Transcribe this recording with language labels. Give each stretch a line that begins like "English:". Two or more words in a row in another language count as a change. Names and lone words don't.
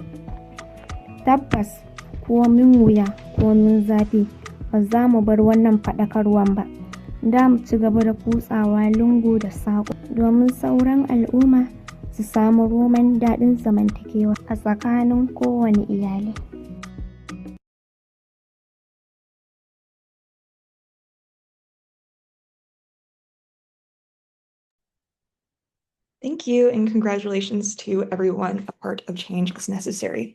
Hausa: Tabbas komin wuya komin zafi ba za mu bar wannan faɗakarwan ba. Da mu ci gaba da kutsawa lungu da saƙo domin sauran al'umma su samu roman daɗin zamantakewa a tsakanin kowane iyali.
English: Thank you and congratulations to everyone. A part of change is necessary.